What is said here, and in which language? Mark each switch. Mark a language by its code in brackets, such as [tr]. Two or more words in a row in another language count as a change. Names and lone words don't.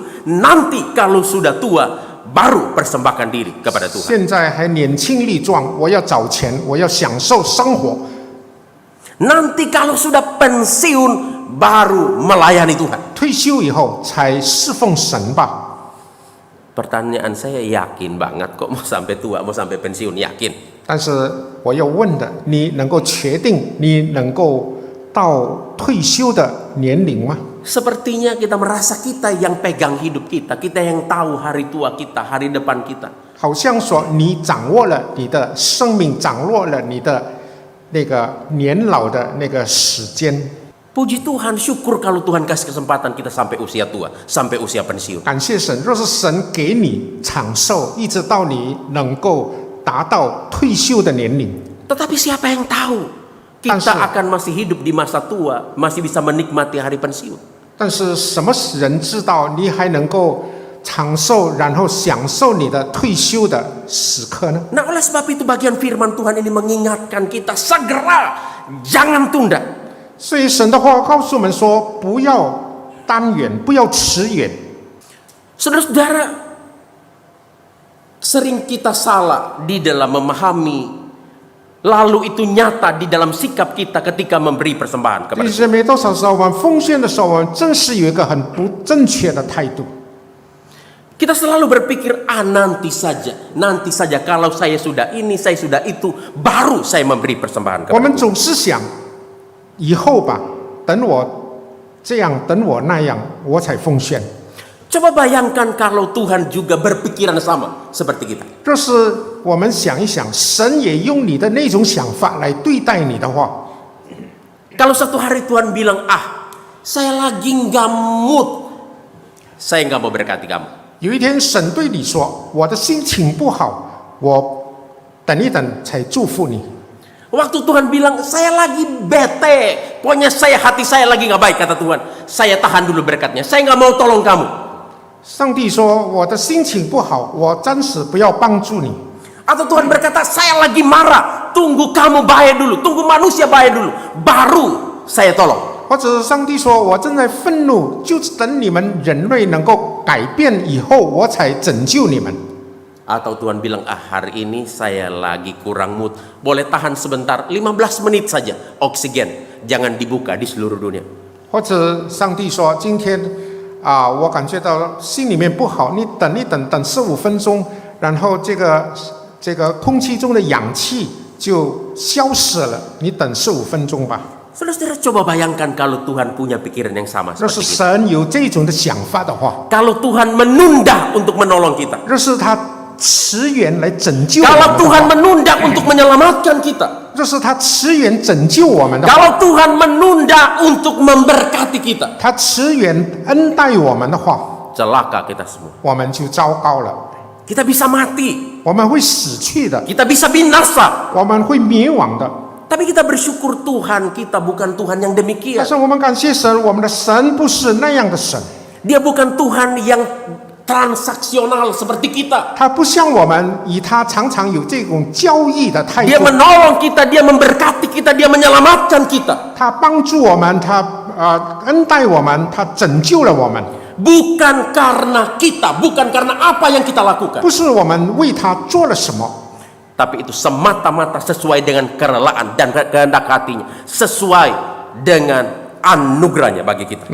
[id] Nanti kalau sudah tua, baru persembahkan diri kepada Tuhan. [zh] 现在还年轻力壮，我要找钱，我要享受生活。 [id] Nanti kalau sudah pensiun, baru melayani Tuhan. [zh] 退休以后才侍奉神吧。 [id] Pertanyaan saya, yakin banget kok mau sampai tua, mau sampai pensiun, yakin. [zh] 但是我要问的，你能够确定你能够到退休的年龄吗？ [id] Sepertinya kita merasa kita yang pegang hidup kita, kita yang tahu hari tua kita, hari depan kita. [zh] 好像说你掌握了你的生命，掌握了你的那个年老的那个时间。 [id] Puji Tuhan, syukur kalau Tuhan kasih kesempatan kita sampai usia tua, sampai usia pensiun. [zh] 感谢神，若是神给你长寿，一直到你能够达到退休的年龄。 [id] Tetapi siapa yang tahu kita akan masih hidup di masa tua, masih bisa menikmati hari pensiun. [zh] 但是什么人知道你还能够长寿，然后享受你的退休的时刻呢？ [id] Nah, oleh sebab itu bagian firman Tuhan ini mengingatkan kita segera, jangan tunda. [zh] 所以神的话告诉我们说，不要单远，不要迟远。 [id] Saudara-saudara, sering kita salah di dalam memahami, lalu itu nyata di dalam sikap kita ketika memberi persembahan [zh] 弟 [id] kepada [zh] 兄姊妹，多少时候我们奉献的时候，我们正是有一个很不正确的态度。 [id] Kita selalu berpikir, nanti saja kalau saya sudah ini, saya sudah itu, baru saya memberi persembahan [zh] 我 [id] kepada [zh] 们 [id] Tuhan. [zh] 总是想，以后吧，等我这样，等我那样，我才奉献。 [id] Coba bayangkan kalau Tuhan juga berpikiran sama seperti kita. [zh] 若是我们想一想，神也用你的那种想法来对待你的话， [id] Kalau satu hari Tuhan bilang, saya lagi nggak mood, saya nggak mau berkati kamu. [zh] 有一天神对你说：“我的心情不好，我等一等才祝福你。” [id] Waktu Tuhan bilang, saya lagi bete, pokoknya hati saya lagi nggak baik, kata Tuhan. Saya tahan dulu berkatnya, saya nggak mau tolong kamu. [zh] 上帝说：“我的心情不好，我暂时不要帮助你。” [id] Atau Tuhan berkata, saya lagi marah, tunggu kamu baik dulu, tunggu manusia baik dulu, baru saya tolong. [zh] 或者上帝说：“我正在愤怒，就等你们人类能够改变以后，我才拯救你们。” [id] Atau Tuhan bilang, hari ini saya lagi kurang mood, boleh tahan sebentar, 15 menit saja, oksigen, jangan dibuka di seluruh dunia. [zh] 或者上帝说：“今天我感觉到心里面不好，你等一等，等15分钟，然后这个空气中的氧气就消失了，你等15分钟吧。” [id] Saudara-saudara, coba bayangkan kalau Tuhan punya pikiran yang sama [zh] 若是 [id] seperti kita. [zh] 神有这种的想法的话， [id] Kalau Tuhan menunda untuk menolong kita. [zh] 若是他迟延来拯救我 [id] Kalau [zh] 们的 [id] Tuhan [zh] 话， [id] menunda untuk menyelamatkan kita. [zh] 若是他迟延拯救我们的话， [id] Kalau Tuhan menunda untuk memberkati kita. [zh] 他迟延恩待我们的话， [id] Celaka kita semua. [zh] 我们就糟糕了， [id] Kita bisa mati. [zh] 我们会死去的， [id] Kita bisa binasa. [zh] 我们会灭亡的。 [id] Tapi kita bersyukur Tuhan kita bukan Tuhan yang [zh] 但 [id] demikian. [zh] 是我们感谢神，我们的神不是那样的神， [id] Dia bukan Tuhan yang transaksional seperti kita. [zh] 他不像我们以他常常有这种交易的态 [id] Dia [zh] 度， [id] menolong kita, dia memberkati kita, dia menyelamatkan kita. [zh] 他帮助我们，他恩待我们，他拯救了我们， [id] Bukan karena kita, bukan karena apa yang kita lakukan. [zh] 不是我们为他做了什么， [id] Tapi itu semata-mata sesuai dengan kerelaan dan kehendak hatinya. Sesuai dengan anugerahnya bagi kita.